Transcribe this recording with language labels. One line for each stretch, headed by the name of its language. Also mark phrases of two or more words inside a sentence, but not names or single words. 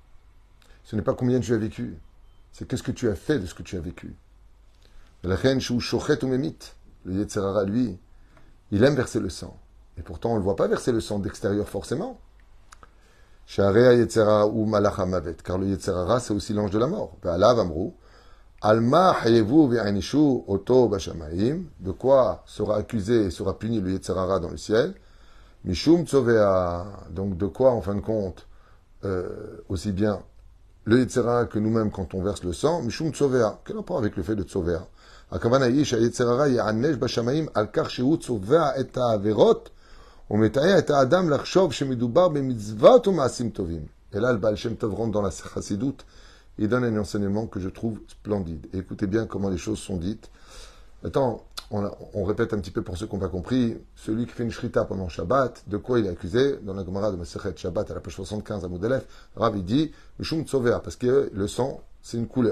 French: Ce n'est pas combien tu as vécu, c'est qu'est-ce que tu as fait de ce que tu as vécu. La reine Shou Shochet ou Memit, le
Hebrew: יצר הרע,
French: lui, il aime verser le sang. Et pourtant, on ne le voit pas verser le sang d'extérieur forcément.
Hebrew: שהוא יצר הרע הוא מלאך המוות,
French: car le
Hebrew: יצר הרע,
French: c'est aussi l'ange de la mort.
Hebrew: ועליו אמרו, על מה חייבו ונענשו אותו בשמים.
French: De quoi sera accusé et sera puni le
Hebrew: יצר הרע
French: dans le ciel?
Hebrew: משום צובע.
French: Donc de quoi, en fin de compte, aussi bien le
Hebrew: יצר הרע
French: que nous-mêmes quand on verse le sang,
Hebrew: משום צובע.
French: Quel rapport avec le fait de tzovea?
Hebrew: לכן האיש היצר הרע יענש בשמים על כך שהוא צובע את העבירות ומטעה את האדם לחשוב שמדובר במצוות ומעשים טובים.
French: Et là, le Baal Shem Tov rentre dans la chassidoute. Il donne un enseignement que je trouve splendide. Et écoutez bien comment les choses sont dites. Maintenant, on répète un petit peu pour ceux qui n'ont pas compris. Celui qui fait une shrita pendant Shabbat, de quoi il est accusé? Dans la Gemara de Masechet Shabbat, à la page 75 à Moudalef, Rav il dit
Hebrew: משום צובע,
French: parce que le sang, c'est une couleur.